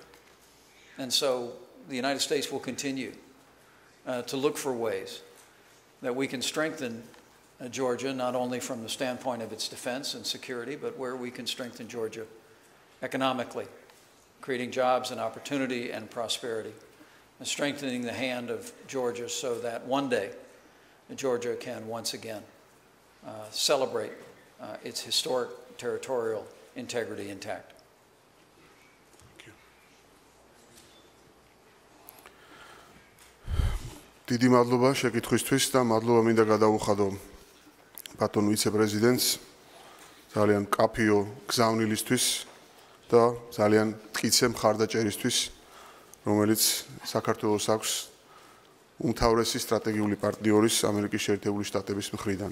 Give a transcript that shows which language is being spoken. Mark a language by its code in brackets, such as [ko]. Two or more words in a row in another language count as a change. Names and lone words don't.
[en] And so the United States will continue to look for ways that we can strengthen Georgia, not only from the standpoint of its defense and security, but where we can strengthen Georgia economically, creating jobs and opportunity and prosperity, and strengthening the hand of Georgia so that one day Georgia can once again celebrate its historic territorial integrity intact. [ka] დიდი მადლობა შეკითხვისთვის და მადლობა მინდა გადავუხადო ბატონ ვიცე-პრეზიდენტს ძალიან კაფიო გზავნილისთვის და ძალიან მტკიცე მხარდაჭერისთვის, რომელიც საქართველოს აქვს უმთავრესი სტრატეგიული პარტნიორის ამერიკის შეერთებული შტატების მხრიდან.